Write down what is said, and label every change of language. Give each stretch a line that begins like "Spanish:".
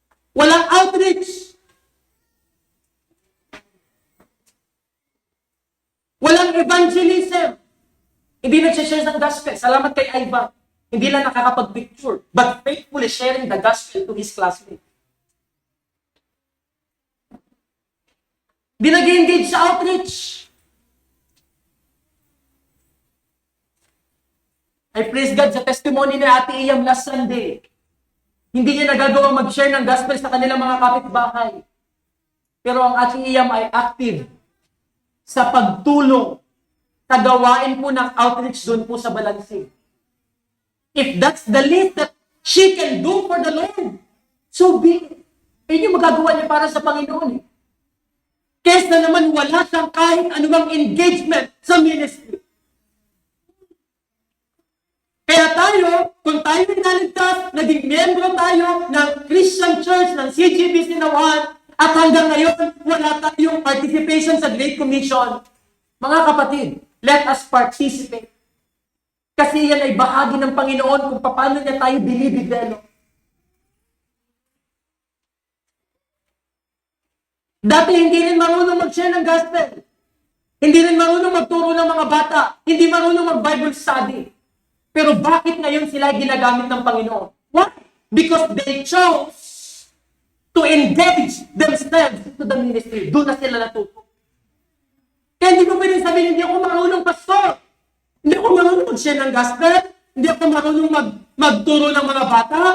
Filipino: Walang outreach. Walang evangelism. Hindi nagsishare ng gospel. Salamat kay Ivan. Hindi lang nakakapag-picture,
English: but faithfully sharing the gospel to his classmates.
Filipino: Di nag-engage sa outreach.
English: I praise God sa testimony ni Ate Iyam last Sunday.
Filipino: Hindi niya nagagawa mag-share ng gospel sa kanilang mga kapitbahay. Pero ang Ate Iyam ay active sa pagtulong sa gawain po ng outreach doon po sa Balansig.
English: If that's the least that she can do for the Lord, so be it.
Filipino: Yun yung magagawa niya para sa Panginoon. Kesa naman wala siyang kahit anumang engagement sa ministry. Kaya tayo, kung tayo naligtas, naging membro tayo ng Christian Church, ng CGB Sinawan, at hanggang ngayon, wala tayong participation sa Great Commission. Mga kapatid,
English: let us participate.
Filipino: Kasi yan ay bahagi ng Panginoon kung paano niya tayo dinidevelop. Dati hindi rin marunong mag-share ng gospel. Hindi rin marunong magturo ng mga bata. Hindi marunong mag-Bible study. Pero bakit ngayon sila ginagamit ng Panginoon?
English: Why? Because they chose to engage themselves to the ministry.
Filipino: Doon na sila natuto. Kaya hindi ko pwedeng sabihin, hindi ako marunong pastor. Hindi ako marunong mag-share ng gospel. Hindi ako marunong magturo ng mga bata.